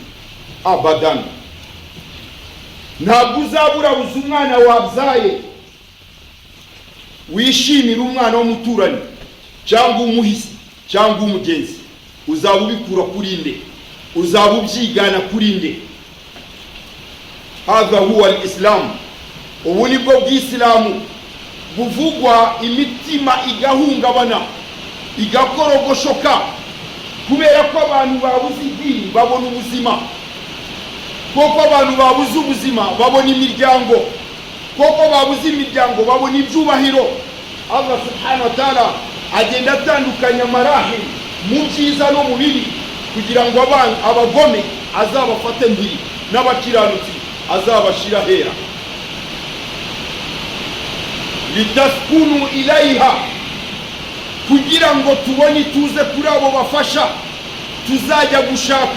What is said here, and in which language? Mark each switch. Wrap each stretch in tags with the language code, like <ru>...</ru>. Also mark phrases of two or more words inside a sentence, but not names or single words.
<rw>Abadan. Ntabwo uzaburabuza umwana wabyaye wishimira umwana w'umuturanyi, cyangwa umuhisi, cyangwa umugenzi. Uzaba ubikura kuri nde? Uzaba ubyigana kuri nde?</rw> <ar>هذا هو الإسلام.</ar> <rw>Ubu nibwo bw'Islamu buvugwa imitima igahungabana, igakorogoshoka, kubera ko abantu babuze idini babona ubuzima, kuko abantu babuze ubuzima babona imiryango, kuko babuze imiryango babona ibyubahiro. Allah</rw> <ar>سبحانه وتعالى</ar> <rw>agenda atandukanya marahil mu byiza no mu bibi, kugira ngo abagome azabafate mbiri, n'abakiranutsi azabashira hera.</rw> <ar>لتسكنوا إليها,</ar> <rw>kugira ngo tubone ituze kuri abo bafasha tuzajya gushaka.</rw>